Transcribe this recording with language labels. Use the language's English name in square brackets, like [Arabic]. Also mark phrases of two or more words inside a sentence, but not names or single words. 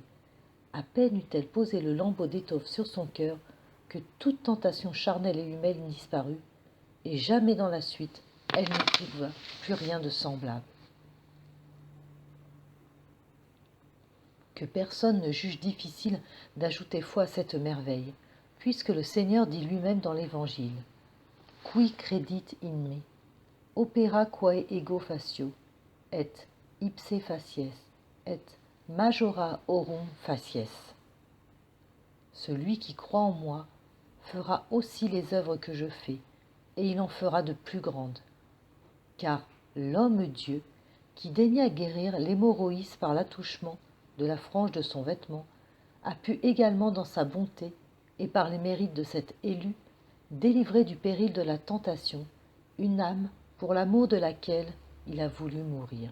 [French] À peine eut-elle posé le lambeau d'étoffe sur son cœur que toute tentation charnelle et humaine disparut, et jamais dans la suite elle ne trouva plus rien de semblable. Que personne ne juge difficile d'ajouter foi à cette merveille, puisque le Seigneur dit lui-même dans l'Évangile « [Latin] Qui credit in me, opera quae ego facio, et ipse facies, et majora aurum facies. [French] » Celui qui croit en moi fera aussi les œuvres que je fais, et il en fera de plus grandes. Car l'homme-dieu, qui daigna guérir l'hémorroïs par l'attouchement de la frange de son vêtement, a pu également dans sa bonté, et par les mérites de cet élu, délivrer du péril de la tentation une âme pour l'amour de laquelle il a voulu mourir.